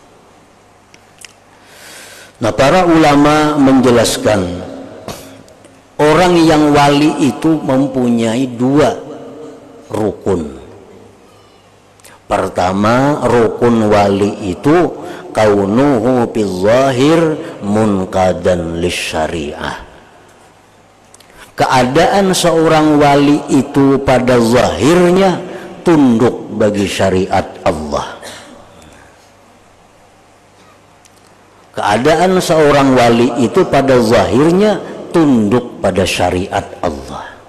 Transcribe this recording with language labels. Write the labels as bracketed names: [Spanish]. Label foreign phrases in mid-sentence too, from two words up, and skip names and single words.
[Indonesian] Nah, para ulama menjelaskan orang yang wali itu mempunyai dua rukun. Pertama, rukun wali itu [Arabic] كونه بالظاهر منقادا للشريعة. [Indonesian] Keadaan seorang wali itu pada zahirnya tunduk bagi syariat Allah. Keadaan seorang wali itu pada zahirnya tunduk pada syariat Allah.